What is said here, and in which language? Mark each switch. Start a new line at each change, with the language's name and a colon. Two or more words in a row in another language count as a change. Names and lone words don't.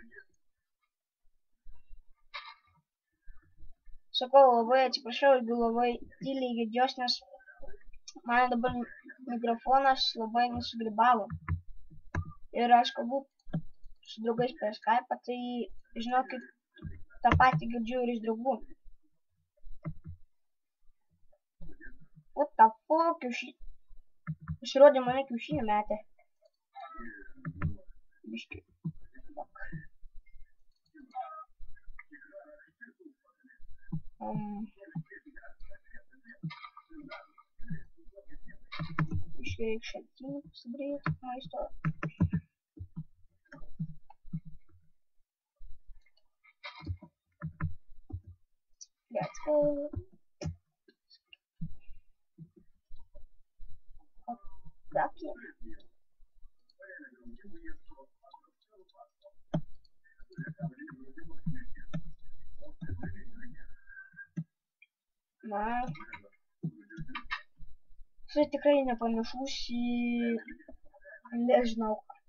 Lithuanian: Sakau, labai atsiprašau, jeigu labai tyliai girdžiuos, nes man dabar mikrofonas labai nusigribavo. Ir aš kalbu su draugais per Skype, tai žinokit, tą patį girdžiu ir iš draugų.
English: What the fuck,
Lithuanian: pasirodė mane kiaušinį metė. Biški. Biški reikia šaltinį pasidaryti maisto.
English: Let's go.
Lithuanian: Aqui. Na, čia tikrai nepanašus į, nežinau.